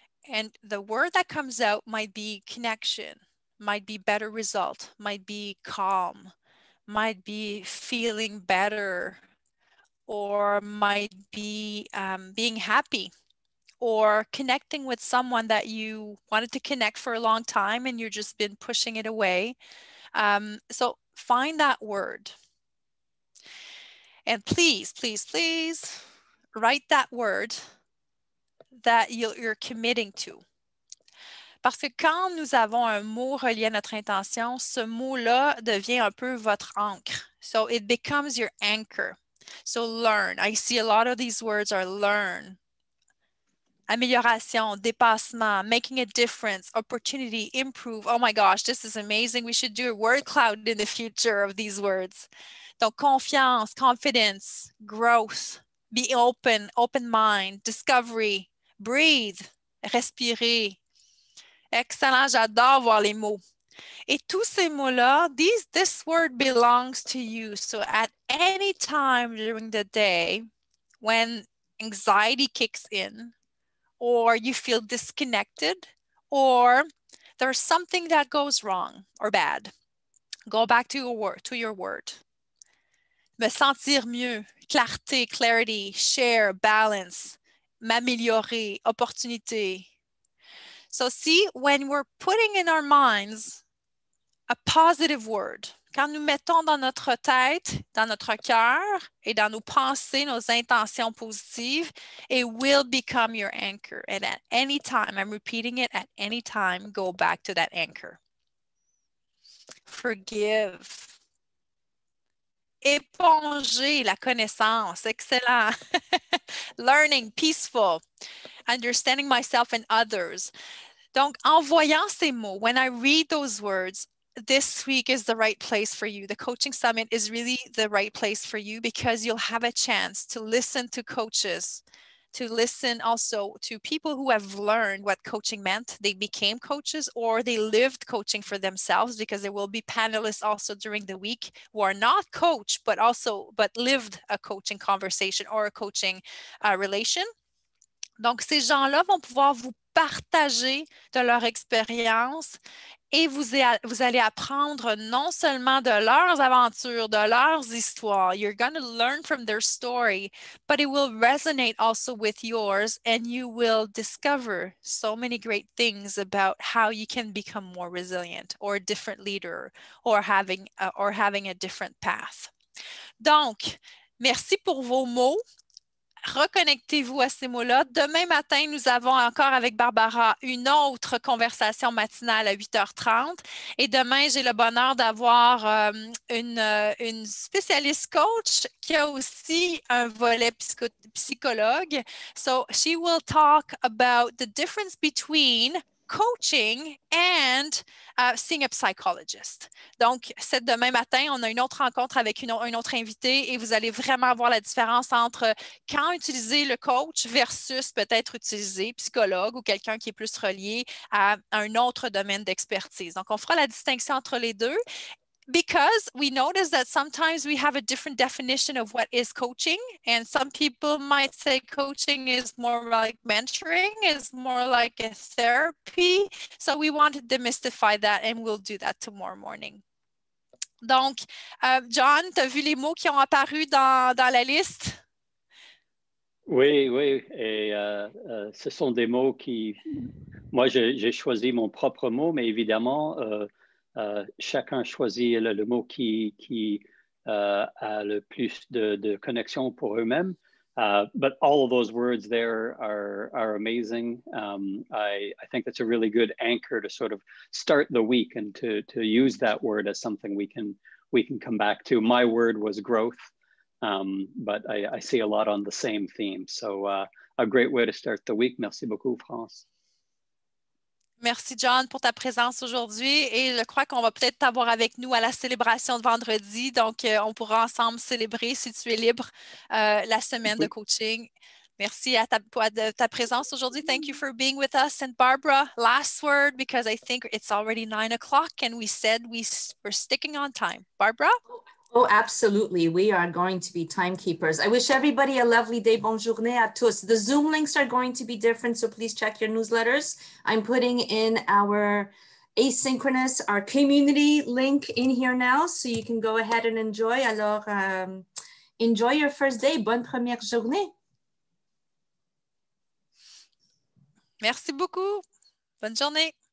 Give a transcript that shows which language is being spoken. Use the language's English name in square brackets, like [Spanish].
[English] And the word that comes out might be connection, might be better result, might be calm, might be feeling better, or might be being happy, or connecting with someone that you wanted to connect for a long time and you've just been pushing it away. So find that word. And please, please, please write that word that you're committing to. [French] Parce que quand nous avons un mot relié à notre intention, ce mot-là devient un peu votre ancre. [English] So it becomes your anchor. So learn. I see a lot of these words are learn. [French] Amélioration, dépassement, [English] making a difference, opportunity, improve. Oh my gosh, this is amazing. We should do a word cloud in the future of these words. [French] Donc, confiance, [English] confidence, growth, be open, open mind, discovery, breathe, [French] respirer. Excellent, j'adore voir les mots. Et tous ces mots-là, [English] this word belongs to you. So at any time during the day, when anxiety kicks in, or you feel disconnected, or there's something that goes wrong or bad, go back to your word. [French] Me sentir mieux, clarté, [English] clarity, share, balance, [French] m'améliorer, opportunité. [English] So see, when we're putting in our minds a positive word, [French] quand nous mettons dans notre tête, dans notre cœur et dans nos pensées, nos intentions positives, [English] it will become your anchor. And at any time, I'm repeating it, at any time, go back to that anchor. Forgive. [French] Éponger la connaissance. Excellent. [English] Learning, peaceful. Understanding myself and others. [French] Donc, en voyant ces mots, [English] when I read those words, this week is the right place for you. The Coaching Summit is really the right place for you because you'll have a chance to listen to coaches, to listen also to people who have learned what coaching meant. They became coaches or they lived coaching for themselves, because there will be panelists also during the week who are not coach, but lived a coaching conversation or a coaching relation. [French] Donc, ces gens-là vont pouvoir vous partager de leur expérience et vous allez apprendre non seulement de leurs aventures, de leurs histoires. [English] You're going to learn from their story, but it will resonate also with yours, and you will discover so many great things about how you can become more resilient or a different leader or having a different path. [French] Donc, merci pour vos mots. Reconnectez-vous à ces mots-là. Demain matin, nous avons encore avec Barbara une autre conversation matinale à 8h30. Et demain, j'ai le bonheur d'avoir une spécialiste coach qui a aussi un volet psychologue. [English] So she will talk about the difference between coaching and seeing a psychologist. [French] Donc, c'est demain matin, on a une autre rencontre avec un autre invité et vous allez vraiment voir la différence entre quand utiliser le coach versus peut-être utiliser psychologue ou quelqu'un qui est plus relié à un autre domaine d'expertise. Donc, on fera la distinction entre les deux. [English] Because we notice that sometimes we have a different definition of what is coaching, and some people might say coaching is more like mentoring, is more like a therapy. So we want to demystify that, and we'll do that tomorrow morning. [French] Donc, John, tu as vu les mots qui ont apparu dans la liste? Oui, oui, et ce sont des mots qui... Moi, j'ai choisi mon propre mot, mais évidemment... chacun choisit le mot qui a le plus de connexion pour eux-mêmes. [English] But all of those words there are amazing. I think that's a really good anchor to sort of start the week and to use that word as something we can come back to. My word was growth, but I see a lot on the same theme. So a great way to start the week. [French] Merci beaucoup, France. Merci, John, pour ta présence aujourd'hui et je crois qu'on va peut-être t'avoir avec nous à la célébration de vendredi. Donc, on pourra ensemble célébrer, si tu es libre, la semaine de coaching. Merci à ta présence aujourd'hui. [English] Thank you for being with us. And Barbara, last word, because I think it's already 9 o'clock and we said we're sticking on time. Barbara? Oh, absolutely. We are going to be timekeepers. I wish everybody a lovely day. [French] Bonne journée à tous. [English] The Zoom links are going to be different, so please check your newsletters. I'm putting in our asynchronous, our community link in here now, so you can go ahead and enjoy. Alors, enjoy your first day. [French] Bonne première journée. Merci beaucoup. Bonne journée.